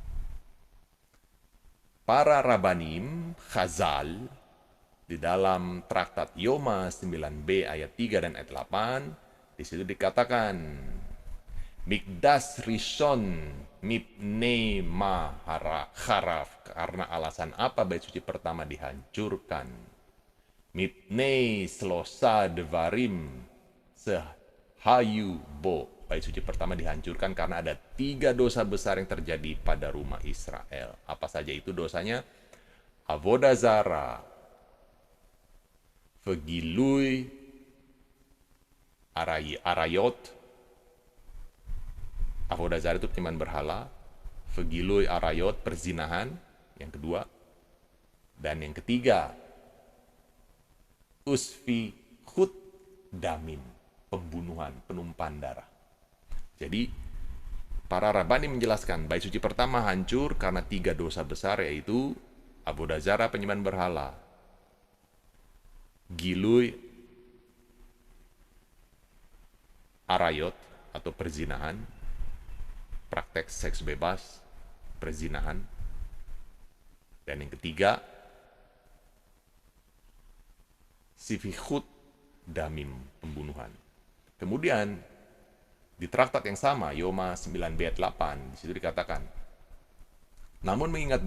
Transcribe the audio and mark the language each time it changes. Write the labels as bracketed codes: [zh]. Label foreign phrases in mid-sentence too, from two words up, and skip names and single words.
[id] Para [he] Rabbanim Chazal [id] di dalam traktat Yoma 9b ayat 3 dan ayat 8, di situ dikatakan [he] Mikdas Rishon Mipne Mahara Kharaf. [id] Karena alasan apa bait suci pertama dihancurkan? [he] Mitnei selosa devarim sehayu bo. [id] Bait suci pertama dihancurkan karena ada 3 dosa besar yang terjadi pada rumah Israel. Apa saja itu dosanya? [he] Avodah zara, vegilui arayot. Avodah zara [id] itu penyembahan berhala. [he] Vegilui arayot, perzinahan. [id] Yang kedua. Dan yang ketiga, [he] usfi khut damin, [id] pembunuhan, penumpahan darah. Jadi, para Rabbani menjelaskan, bait suci pertama hancur karena 3 dosa besar, yaitu [he] avodah zara, [id] penyembahan berhala, [he] gilui arayot [id] atau perzinahan, praktek seks bebas, perzinahan, dan yang ketiga, [he] sifikhut damim, [id] pembunuhan. Kemudian di traktat yang sama, Yoma 9 ayat 8, di situ dikatakan, namun mengingat